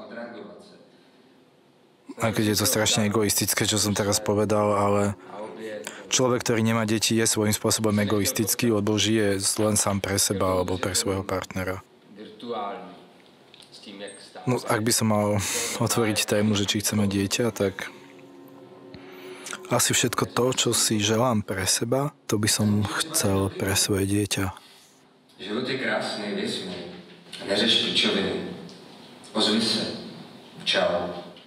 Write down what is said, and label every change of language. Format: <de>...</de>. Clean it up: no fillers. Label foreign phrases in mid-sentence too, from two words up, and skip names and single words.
<sk>Aj keď je to strašne egoistické, čo som teraz povedal, ale človek, ktorý nemá deti, je svojím spôsobom egoistický, lebo žije len sám pre seba alebo pre svojho partnera. No, ak by som mal otvoriť tému, že či chceme dieťa, tak asi všetko to, čo si želám pre seba, to by som chcel pre svoje dieťa.</sk> <cs>Život je krásný, věř mi. Neřeš pičoviny. Ozvi se. Čau.</cs>